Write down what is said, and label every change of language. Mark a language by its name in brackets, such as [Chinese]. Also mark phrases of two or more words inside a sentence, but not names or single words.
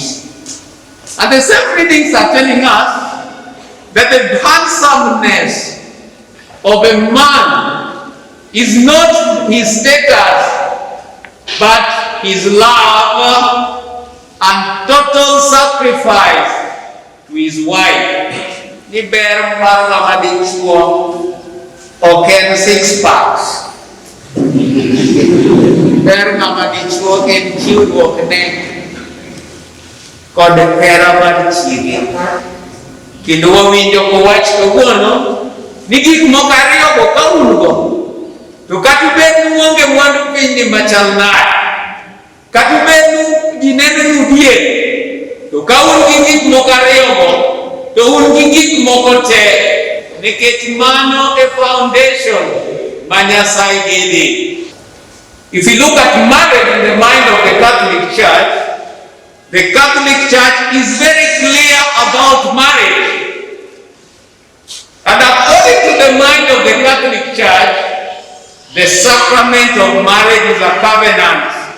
[English] And the same readings are telling us that the handsomeness of a man is not his status, but his love and total sacrifice to his wife. [Luo (Kenya and Tanzania)] Ni ber mar ng'ama dichuo ok en [English] six packs. [Luo (Kenya and Tanzania)] Ber ng'ama dichuo en chiwruok ne kod hera mar chiege. Kendo wawinjo kowach kawuono ni gik moko ariyo go ka un go, to kata bed ni uonge mwandu piny ni machal nade, kata bed ni ji neno ni dier, to ka un gi gik moko ariyo go, to un gi gik moko te, nikech mano e foundation ma Nyasaye gede. [English] If you look at marriage in the mind of the Catholic Church is very clear about marriage. And according to the mind of the Catholic Church, the sacrament of marriage is a covenant.